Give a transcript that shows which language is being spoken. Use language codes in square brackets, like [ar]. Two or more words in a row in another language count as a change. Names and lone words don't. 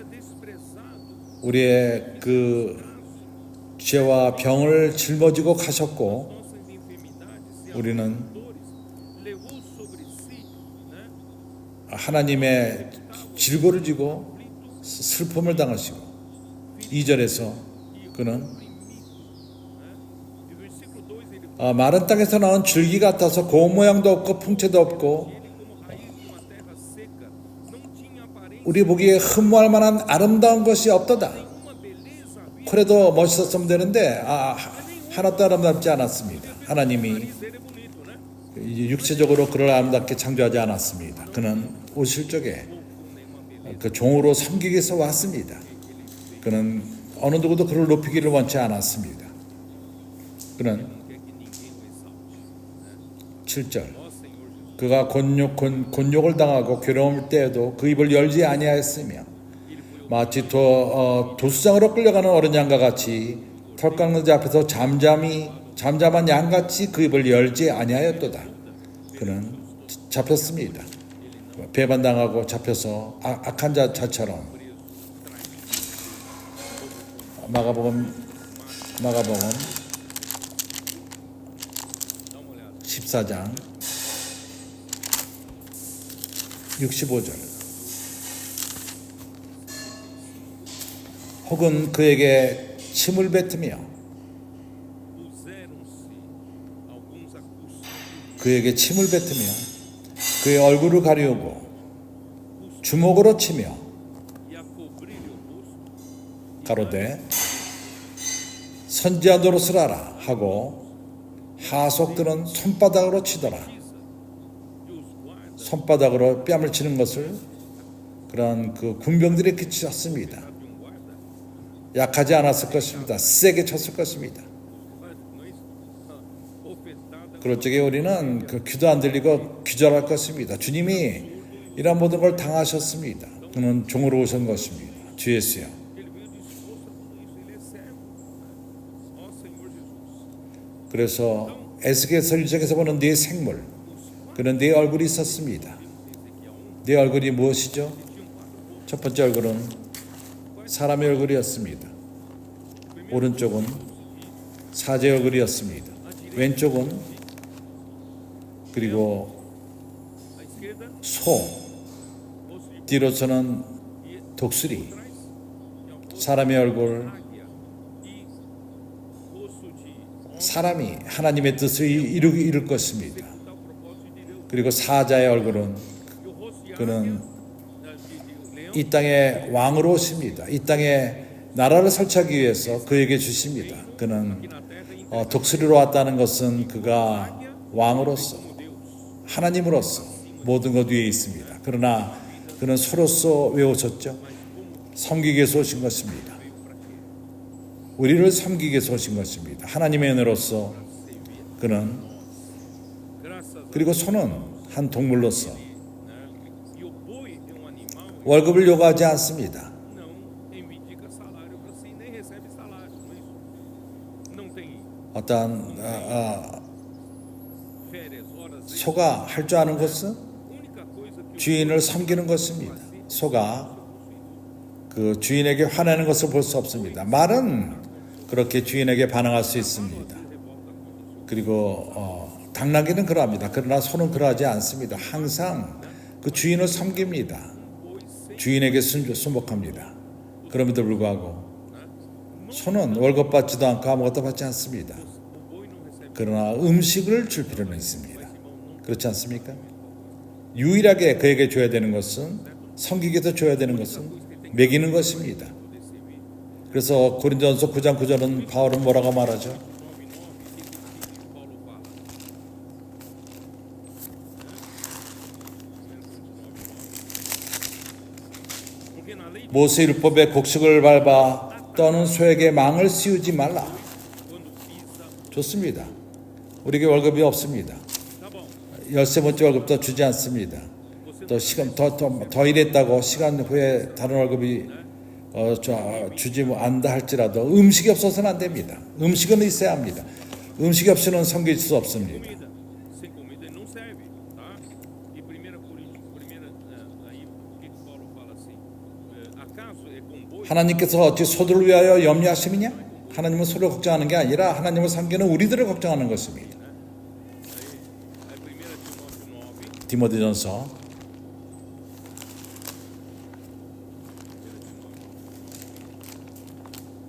[ko] 우리의 그 죄와 병을 짊어지고 가셨고 우리는 하나님의 질고를 지고 슬픔을 당하시고 2절에서 그는 [pt] E versículo 2 ele [ko] 마른 땅에서 나온 줄기 같아서 고운 모양도 없고 풍채도 없고 [pt] ele como raiz de uma terra seca, não tinha aparência [ko] 우리 보기에 흠모할 만한 아름다운 것이 없도다. [pt] nenhuma, beleza havia [ko] 그래도 멋있었으면 되는데 하나도 아름답지 않았습니다. 하나님이 [pt] dele é bonito, né? [ko] 이제 육체적으로 그를 아름답게 창조하지 않았습니다. 그는 오실 적에 그 종으로 섬기기 위해서 왔습니다. 그는 어느 누구도 그를 높이기를 원치 않았습니다. 그는 [pt] Não quer que ninguém o exalte. [ko] 7절 [pt] Ó Senhor Jesus, [ko] 그가 곤욕을 당하고 괴로움을 때에도 그 입을 열지 아니하였으며 마치 도수장으로 끌려가는 어린 양과 같이 털 깎는 자 앞에서 잠잠한 양같이 그 입을 열지 아니하였도다. 그는 잡혔습니다. 배반당하고 잡혀서 악한 자처럼 마가복음 [pt] dá uma olhada. [ko] 14장 65절 혹은 그에게 침을 뱉으며 [pt] Puseram-se alguns a cuspir [ko] 그에게 침을 뱉으며 그의 얼굴을 가리우고 주먹으로 치며 [pt] e a cobrir-lhe o rosto, [ko] 가로되 선지자 노릇을 하라 하고 하속들은 손바닥으로 치더라. [pt] e os guardas [ko] 손바닥으로 뺨을 치는 것을 그런 그 군병들이 그쳤습니다. [pt] de um guarda, [ko] 약하지 않았을 것입니다. 세게 쳤을 것입니다. [pt] não é isso? Ofertada [ko] 그럴 적에 우리는 그 귀도 안 들리고 기절할 것입니다. 주님이 이런 모든 걸 당하셨습니다. 그는 종으로 오신 것입니다. 주 예수요. [pt] ele veio disposto a tudo isso, ele é servo. Ó Senhor Jesus, [ko] 그래서 에스겔서 1장에서 보는 네 생물, 그는 네 얼굴이 있었습니다. 네 얼굴이 무엇이죠? 첫 번째 얼굴은 사람의 얼굴이었습니다. 오른쪽은 사제의 얼굴이었습니다. 왼쪽은 그리고 [pt] à esquerda, [ko] 소, [pt] osso de [ko] 뒤로서는 독수리, [pt] trás, e ao [ko] 사람의 얼굴, [pt] águia e osso de [ko] 사람이 하나님의 뜻을 이룰 것입니다. [pt] tal propósito de Deus. [ko] 그리고 사자의 얼굴은 [pt] E o rosto de [ko] 그는 [pt] águia, de leão, [ko] 이 땅에 왕으로 오십니다. 이 땅에 나라를 설치하기 위해서 그에게 주십니다. 그는 [pt] aqui na terra, e [ko] 독수리로 왔다는 것은 그가 왕으로서 [pt] como Deus. [ko] 하나님으로서 모든 것 위에 있습니다. 그러나 그는 소로서 왜 오셨죠? 섬기기 위해서 오신 것입니다. 우리를 섬기기 위해서 오신 것입니다. 하나님의 은혜로서 그는 [pt] Graças a [ko] 그리고 소는 한 동물로서 [pt] né? E o boi é um animal [ko] 월급을 요구하지 않습니다. [pt] não reivindica salário para si, nem recebe salário, não é isso? Não tem [ko] 어떠한 [pt] férias, horas extras. [ko] 소가 할 줄 아는 것은 [pt] A única coisa que o [ko] 주인을 섬기는 것입니다. 소가 그 주인에게 화내는 것을 볼 수 없습니다. 말은 그렇게 주인에게 반응할 수 있습니다. 그리고 당나귀는 그러합니다. 그러나 소는 그러하지 않습니다. 항상 그 주인을 섬깁니다. 주인에게 순복합니다. 그럼에도 불구하고 소는 월급 받지도 않고 아무것도 받지 않습니다. [pt] boi não recebe [ko] 그러나 음식을 줄 필요는 있습니다. 그렇지 않습니까? 유일하게 그에게 줘야 되는 것은 섬기기 위해서 줘야 되는 것은 먹이는 것입니다. 그래서 고린도전서 9장 9절은 바울은 뭐라고 말하죠? [pt] 9:9 que Paulo fala. Porque na lei [ko] 모세 율법의 곡식을 밟아 떠는 소에게 망을 씌우지 말라. [pt] quando pisa, [ko] 좋습니다. 우리에게 월급이 없습니다. [pt] tá bom. [ko] 13번째 월급도 주지 않습니다. 또 시간 더 일했다고 시간 후에 다른 월급이 주지 않다 할지라도 음식이 없어서는 안 됩니다. 음식은 있어야 합니다. 음식이 없이는 섬길 수 없습니다. [pt] Comida. Sem comida ele não serve, tá? E 1 Coríntios, aí por que Paulo fala assim? Acaso é com boi? [ko] 하나님께서 어찌 소들을 위하여 염려하심이냐? 하나님은 소를 걱정하는 게 아니라 하나님을 섬기는 우리들을 걱정하는 것입니다. [pt] Aí 1 Timóteo 9, [ko] 디모데전서 [pt] 1 Timóteo